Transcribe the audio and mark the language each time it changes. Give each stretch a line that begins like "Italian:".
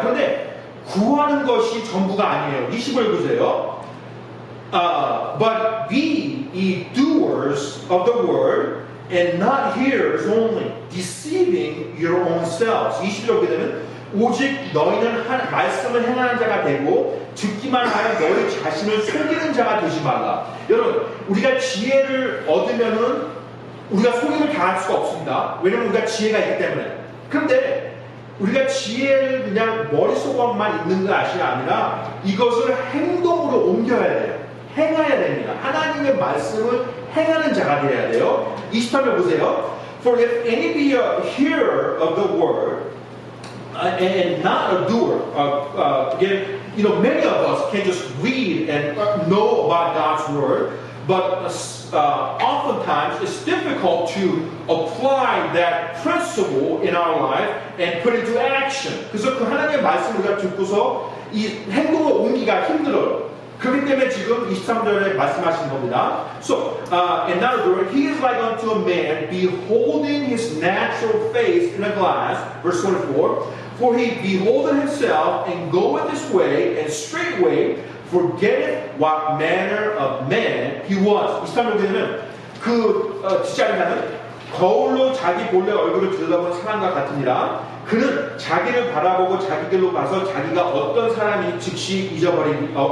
Korean: 그런데 구하는 것이 전부가 아니에요. 20을 보세요.
English: But be ye doers of the word, and not hearers only, deceiving your own selves.
Korean: 20절 보게 되면 오직 너희는 말씀을 행하는 자가 되고 듣기만 하여 너희 자신을 속이는 자가 되지 말라. 여러분, 우리가 지혜를 얻으면은 우리가 속임을 당할 수가 없습니다. 왜냐면 우리가 지혜가 있기 때문에. 그런데 우리가 지혜를 그냥 머릿속만 있는 것이 아니라 이것을 행동으로 옮겨야 돼요. 행해야 됩니다. 하나님의 말씀을 행하는 자가 되어야 돼요. 23절 보세요.
English: For if any be a hearer of the word and not a doer, again, many of us can just read and know about God's word, but oftentimes it's difficult to apply that principle in our life and put it into action.
Korean: 그래서 그 하나님의 말씀을 우리가 듣고서 이 행동을 옮기기가 힘들어요. 그렇기 때문에 지금 23절에 말씀하신 겁니다.
English: So, and not a doer, he is like unto a man beholding his natural face in a glass, verse 24, for he beholdeth himself and goeth his way, and straightway forgetteth what manner of man he was.
Korean: 23절에는 뒷자리는 거울로 자기 본래 얼굴을 들여다보는 사람과 같으니라. 그는 자기를 바라보고 자기 길로 가서 자기가 어떤 사람이 즉시 잊어버리거니와.